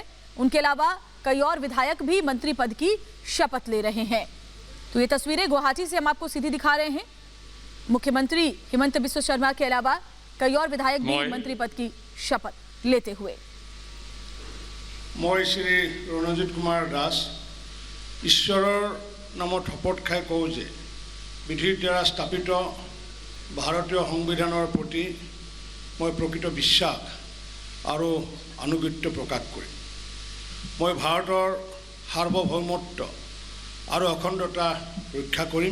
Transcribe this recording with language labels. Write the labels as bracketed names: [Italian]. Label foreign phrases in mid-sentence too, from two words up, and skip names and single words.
[Hindi] उनके अलावा कई और विधायक भी मंत्री पद की शपथ ले रहे हैं। तो ये तस्वीरें गुवाहाटी से हम आपको सीधी दिखा रहे हैं। मुख्यमंत्री हेमंत बिस्वा शर्मा के अलावा कई और विधायक भी मंत्री पद की शपथ लेते हुए। मैं श्री [Assamese] रणजीत कुमार दास ঈশ্বৰৰ নামত শপত খাই কওঁ যে বিধিৰ দ্বাৰা স্থাপিত ভাৰতীয় সংবিধানৰ প্ৰতি মই প্ৰকৃত বিশ্বাস আৰু আনুগত্য প্ৰকাশ কৰিম। মই ভাৰতৰ সাৰ্বভৌমত্ব আৰু অখণ্ডতা ৰক্ষা কৰিম।